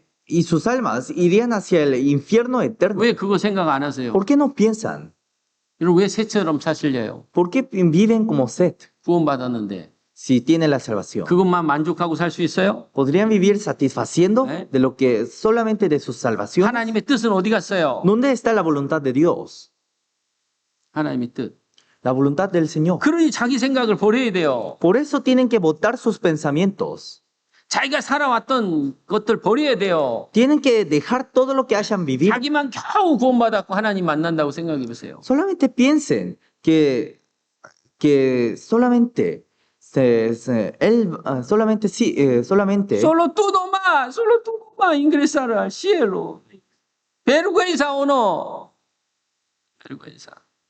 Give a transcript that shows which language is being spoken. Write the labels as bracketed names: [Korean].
[Spanish] Y sus almas irían hacia el infierno eterno. [Korean] 왜 그거 생각 안 하세요? [Spanish] ¿Por qué no piensan? [Korean] 여러분 왜 새처럼 사실려요? [Spanish] ¿Por qué viven como Seth [Korean] 구원받았는데 [Spanish] si tienen la salvación? [Korean] 그것만 만족하고 살 수 있어요? [Spanish] ¿Podrían vivir satisfaciendo ¿Eh? de lo que solamente de su salvación? [Korean] 하나님의 뜻은 어디 갔어요? [Spanish] ¿Dónde está la voluntad de Dios? [Korean] 하나님의 뜻. [Spanish] La voluntad del Señor. [Korean] 그러니 자기 생각을 버려야 돼요. [Spanish] Por eso tienen que botar sus pensamientos. [Korean] 자기가 살아왔던 것들 버려야 돼요. [Spanish] Tienen que dejar todo lo que hayan vivido. [Korean] 자기만 겨우 구원받았고 하나님 만난다고 생각해 보세요. [Spanish] Solamente piensen que solamente Solo tú nomás ingresar al cielo. Vergüenza o no? Vergüenza.